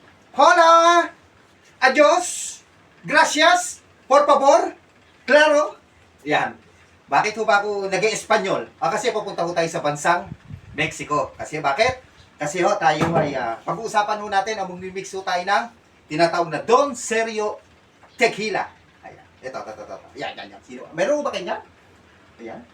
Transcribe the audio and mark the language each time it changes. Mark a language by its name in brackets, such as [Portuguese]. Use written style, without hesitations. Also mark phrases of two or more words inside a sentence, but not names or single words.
[Spanish] Hola! Adios! Gracias! Por favor! Claro! [Filipino] Yan. Bakit ho ba ako nag-e-Espanyol? Kasi pupunta ho tayo sa bansang Mexico. Kasi bakit? Kasi ho, tayo ay pag-uusapan ho natin ang mix ho tayo ng tinatawag na Don Serio Tequila. Ayan. Ito. Yan. Sino? Meron ho ba kanya? Ayan.